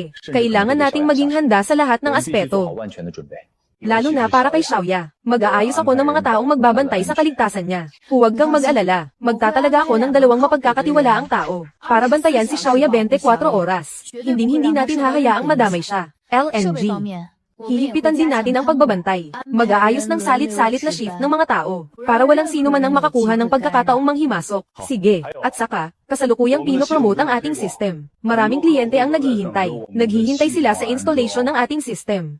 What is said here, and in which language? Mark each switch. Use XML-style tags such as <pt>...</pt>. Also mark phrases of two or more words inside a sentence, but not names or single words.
<tl>Kailangan nating maging handa sa lahat ng aspeto. Lalo na para kay Xiaoya. Mag-aayos ako ng mga taong magbabantay sa kaligtasan niya. Huwag kang mag-alala. Magtatalaga ako ng 2 mapagkakatiwalaang tao para bantayan si Xiaoya 24 oras. Hindi natin hahayaang madamay siya.</tl> <zh>设 LNG. 备方面，</zh> <tl>Hihigpitan din natin ang pagbabantay. Mag-aayos ng salit-salit na shift ng mga tao, para walang sino man ang makakuha ng pagkakataong manghimasok. Sige, at saka, kasalukuyang pinopromote ang ating system. Maraming kliyente ang naghihintay. Naghihintay sila sa installation ng ating system.</tl>